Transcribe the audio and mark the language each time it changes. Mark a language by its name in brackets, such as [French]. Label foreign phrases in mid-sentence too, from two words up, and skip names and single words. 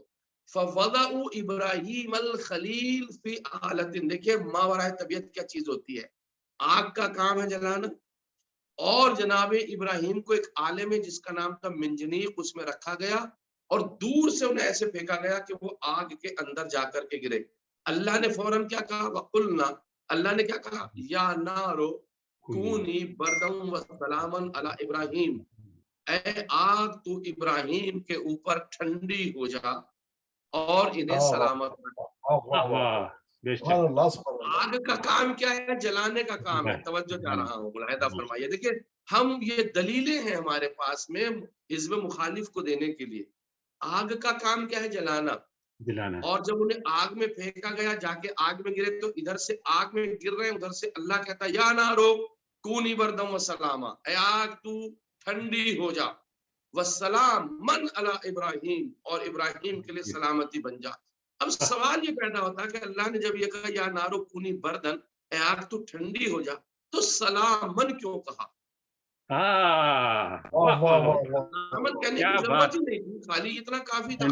[Arabic] فوضعوا إبراهيم الخليل في آلة, [Hindi] देखिए मावराए तबीयत क्या चीज होती है। आग का काम है जलाना, और जनाब इब्राहिम को एक आले में जिसका नाम था मिंजनीक उसमें रखा गया और दूर से उन्हें ऐसे फेंका गया कि वो आग के अंदर जाकर के गिरे। अल्लाह ने फौरन क्या कहा? वकुलना, अल्लाह ने क्या कहा? [Arabic] يا نار كوني بردا وسلاما على إبراهيم, [Hindi] ऐ आग तू इब्राहिम के ऊपर ठंडी हो जा और इन्हें सलामत रख। आग का काम क्या है? जलाने का काम है। तवज्जो चाह रहा हूँ, मुलाहिदा फरमाइए। देखिए हम ये दलीलें हैं हमारे पास में हिज़्ब मुखालिफ को देने के लिए। आग का काम क्या है? जलाना। और जब उन्हें आग में फेंका गया, जाके आग में गिरे, तो इधर से आग में गिर रहे हैं, उधर से अल्लाह कहता है [Arabic] يا نار كوني بردا وسلاما, [Hindi] ऐ आग तू ठंडी हो जा, [Arabic] وسلاما على إبراهيم, [Hindi] और इब्राहिम के लिए सलामती बन जा। अब सवाल ये पैदा होता है कि अल्लाह ने जब ये कहा [Arabic] يا نار كوني بردا, [Hindi] ऐ आग तू ठंडी हो जा, तो सलामन क्यों कहा? सलामन कहने की जरूरत ही नहीं थी, खाली इतना काफी था।